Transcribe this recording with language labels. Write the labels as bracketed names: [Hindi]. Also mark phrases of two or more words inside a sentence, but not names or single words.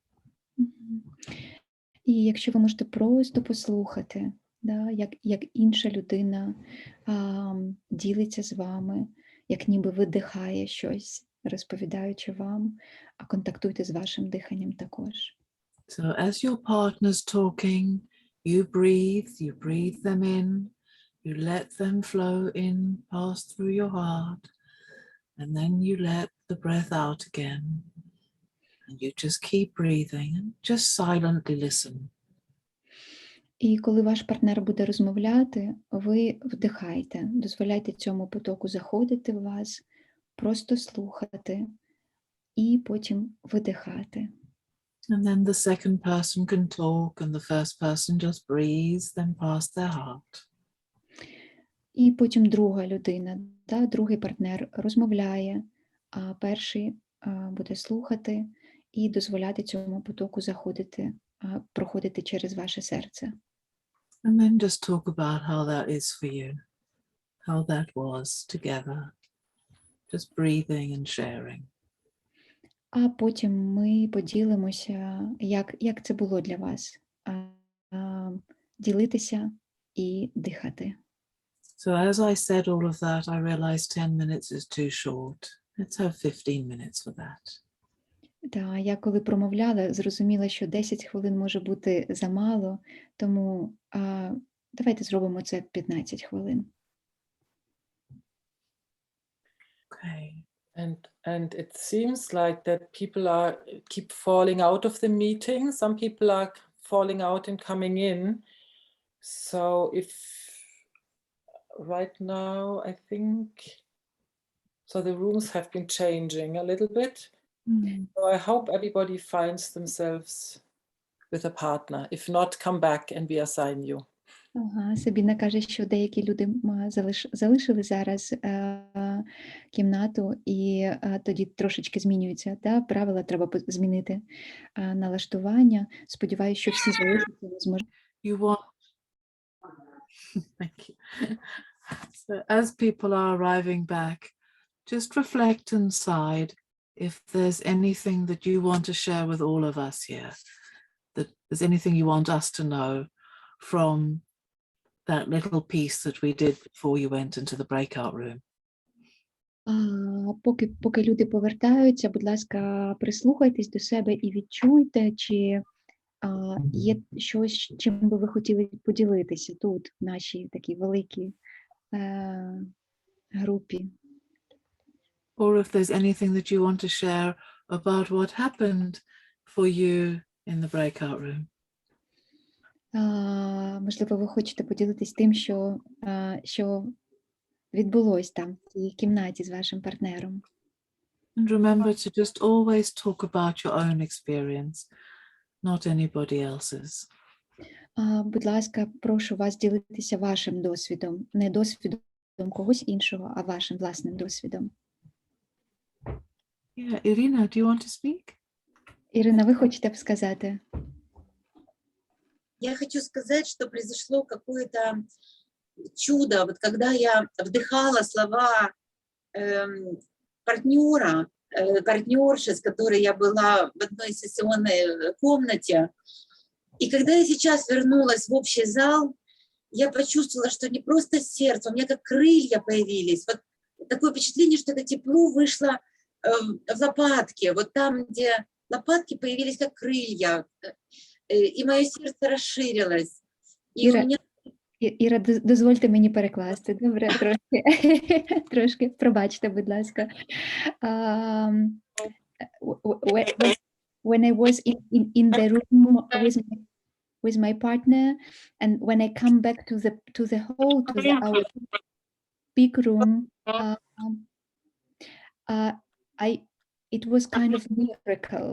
[Ukrainian] І якщо ви можете просто послухати, да, як інша людина ділиться з вами, як ніби видихає щось, розповідаючи вам, а контактуйте з вашим диханням також. [English] So as your partner's talking, you breathe them in, you let them flow in, pass through your heart, and then you let the breath out again. And you just keep breathing and just silently listen. [Ukrainian] І коли ваш партнер буде розмовляти, ви вдихайте, дозволяйте цьому потоку заходити в вас, просто слухати і потім видихати. [English] And then the second person can talk and the first person just breathes them past their heart. [Ukrainian] І потім друга людина, да, другий партнер розмовляє, а перший буде слухати і дозволяти цьому потоку заходити, проходити через ваше серце. [English] And then just talk about how that is for you, how that was together, just breathing and sharing. [Ukrainian] А потім ми поділимося, як це було для вас, ділитися і дихати. [English] So as I said all of that, I realized 10 minutes is too short. Let's have 15 minutes for that. [Ukrainian] Та я коли промовляла, зрозуміла, що 10 хвилин може бути замало, тому давайте зробимо це 15 хвилин. [English] Okay. And it seems like that people keep falling out of the meeting. Some people are falling out and coming in. So if right now, I think, so the rooms have been changing a little bit. So I hope everybody finds themselves with a partner. If not, come back and we assign you. [Ukrainian] Ага, Сабіна каже, що деякі люди залишили зараз кімнату, і тоді трошечки змінюються. Да? Правила треба змінити, налаштування. Сподіваюся, що всі залишаться, не зможуть. [English] You want... Thank you. So as people are arriving back, just reflect inside if there's anything that you want to share with all of us here, that there's anything you want us to know from that little piece that we did before you went into the breakout room. [Ukrainian] Поки люди повертаються, будь ласка, прислухайтесь до себе і відчуйте, чи є щось, чим би ви хотіли поділитися тут, в нашій такій великій групі. [English] Or if there's anything that you want to share about what happened for you in the breakout room. [Ukrainian] Можливо, ви хочете поділитись тим, що відбулось там, в цій кімнаті з вашим партнером. [English] And remember to just always talk about your own experience, not anybody else's. [Ukrainian] Будь ласка, прошу вас ділитися вашим досвідом, не досвідом когось іншого, а вашим власним досвідом. [English] Yeah, Irina, do you want to speak? [Ukrainian] Ірина, ви хочете б сказати? [Russian] Я хочу сказать, что произошло какое-то чудо. Вот когда я вдыхала слова партнера, партнерши, с которой я была в одной сессионной комнате, и когда я сейчас вернулась в общий зал, я почувствовала, что не просто сердце, у меня как крылья появились. Вот такое впечатление, что это тепло вышло в лопатке, вот там, где лопатки появились как крылья, и мое сердце расширилось. И у Ира, меня... [Ukrainian] Іра, дозвольте мені перекласти. Добре, трошки, пробачте, будь ласка. [English] When I was in the room with my partner, and when I come back to the hall, to our big room, it was kind of miracle.